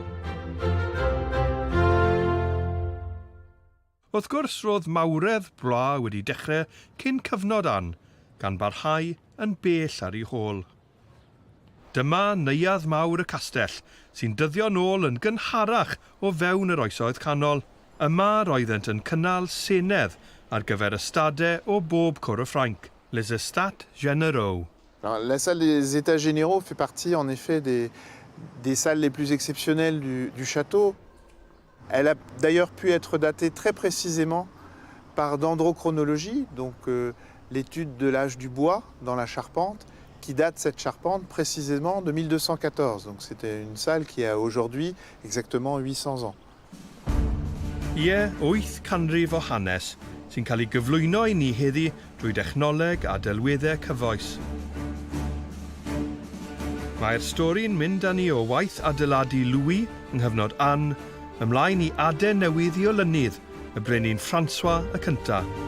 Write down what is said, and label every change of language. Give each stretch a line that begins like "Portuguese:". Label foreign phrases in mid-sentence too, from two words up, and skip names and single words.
Welsh: Wrth gwrs, roedd mawredd Blois wedi dechrau cyn cyfnod Ann, gan barhau yn bell ar ei hôl. Dyma neuadd mawr y castell, sy'n dyddio nôl yn gynharach o fewn yr oesoedd canol. Yma roeddent yn cynnal senedd ar gyfer ystadau o bob cwr y Ffrainc,
French: les Estats Généraux. La salle des États généraux fait partie en effet des salles les plus exceptionnelles du château. Elle a d'ailleurs pu être datée très précisément par dendrochronologie, donc l'étude de l'âge du bois dans la charpente, qui date cette charpente précisément de 1214. Donc c'était une salle qui a aujourd'hui exactement 800 ans.
Welsh: Ie, 8 canrif o hanes sy'n cael ei gyflwyno i ni heddi drwy dechnoleg a delweddau cyfoes. Mae'r stori'n mynd â ni o waith adeiladu Louis yng nghyfnod Anne ymlaen i adau newydd i olynydd y brenin François y cyntaf.